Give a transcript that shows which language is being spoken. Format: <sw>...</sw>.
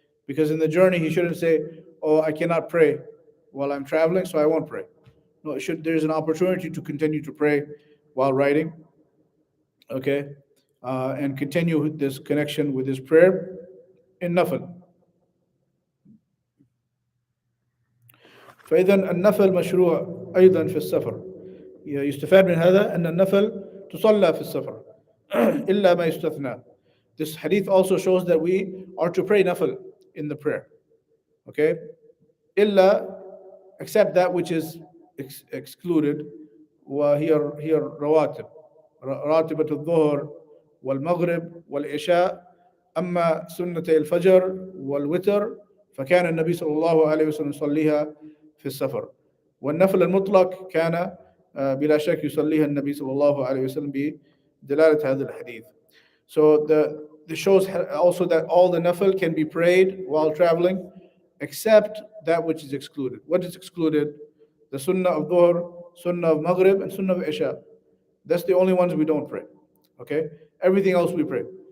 <en>Because in the journey he shouldn't say, oh, I cannot pray while I'm traveling, so I won't pray. No, there's an opportunity to continue to pray while riding, okay? And continue this connection with his prayer in nafil.</en> <ar>فإذا النفل مشروع أيضا في السفر. يستفاد من هذا أن النفل تصلى في السفر إلا ما يستثنى.</ar> <en>This hadith also shows that we are to pray nafil in the prayer. Okay? إلا, except that which is excluded.</en> <ar>وهي رواتب. راتبة الظهر والمغرب والعشاء. أما سنتي الفجر والوتر فكان النبي صلى الله عليه وسلم يصليها في السفر. والنفل المطلق كان بلا شك يصليها النبي صلى الله عليه وسلم بدلالة هذا الحديث.</ar> <en>So this shows also that all the nafil can be prayed while traveling, except that which is excluded. What is excluded? The sunnah of dhuhr, sunnah of maghrib, and sunnah of isha. That's the only ones we don't pray. Okay? Everything else we pray.</en>